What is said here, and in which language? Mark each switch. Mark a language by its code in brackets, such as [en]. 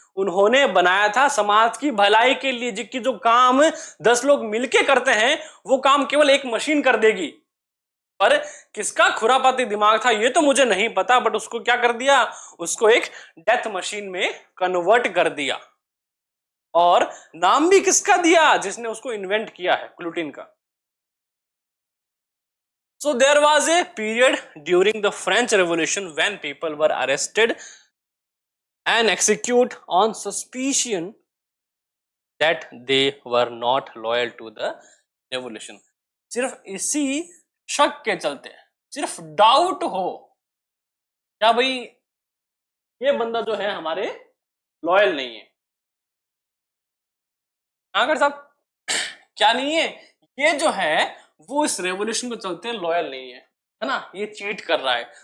[hi] उन्होंने बनाया था समाज की भलाई के लिए, जिसकी जो काम 10 लोग मिलके करते हैं वो काम केवल एक मशीन कर देगी। पर किसका खुरापाती दिमाग था ये तो मुझे नहीं पता, [en] but [hi] उसको क्या कर दिया, उसको एक डेथ मशीन में कन्वर्ट कर दिया। और नाम भी किसका दिया? जिसने उसको इन्वेंट किया है, ग्लूटीन का। [en] So there was a period during the French Revolution when people were arrested and executed on suspicion that they were not loyal to the revolution. [hi] सिर्फ इसी शक के चलते, सिर्फ डाउट हो क्या भाई ये बंदा जो है हमारे लॉयल नहीं है। अगर साहब क्या नहीं है, ये जो है वो इस रेवोल्यूशन को चलते लॉयल नहीं है ना, ये चीट कर रहा है।